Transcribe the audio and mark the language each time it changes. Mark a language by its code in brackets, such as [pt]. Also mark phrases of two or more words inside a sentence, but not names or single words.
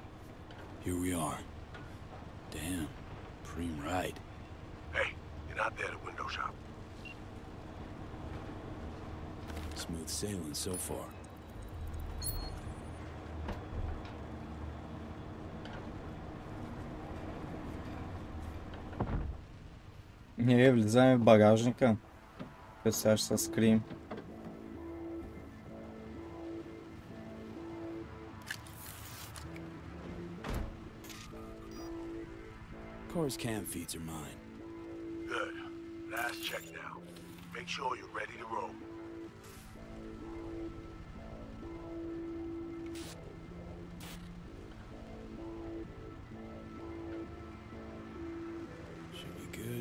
[en] Here we are. Damn. Preem ride. Hey, you're not there at window shop. Smooth sailing so far. [bg] Ние влизаме в багажника. Сега ще се скрием. [en] Car's cam feeds are mine. Good. Last check now. Make sure you're ready to roll. Should be good.